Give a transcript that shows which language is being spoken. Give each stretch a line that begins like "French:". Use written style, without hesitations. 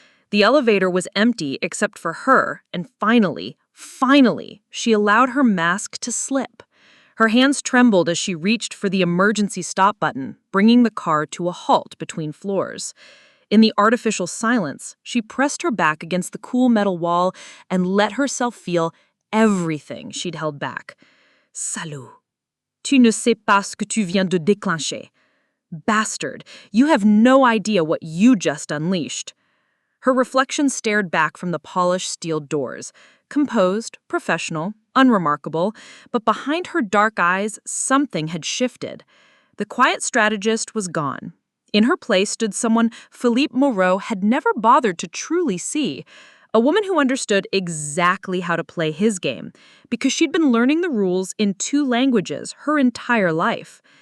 English: The elevator was empty except for her, and finally, she allowed her mask to slip. Her hands trembled as she reached for the emergency stop button, bringing the car to a halt between floors. In the artificial silence, she pressed her back against the cool metal wall and let herself feel everything she'd held back.
French: Salaud. Tu ne sais pas ce que tu viens de déclencher.
English: Bastard, you have no idea what you just unleashed. Her reflection stared back from the polished steel doors, composed, professional, unremarkable, but behind her dark eyes, something had shifted. The quiet strategist was gone. In her place stood someone Philippe Moreau had never bothered to truly see, a woman who understood exactly how to play his game, because she'd been learning the rules in 2 languages her entire life.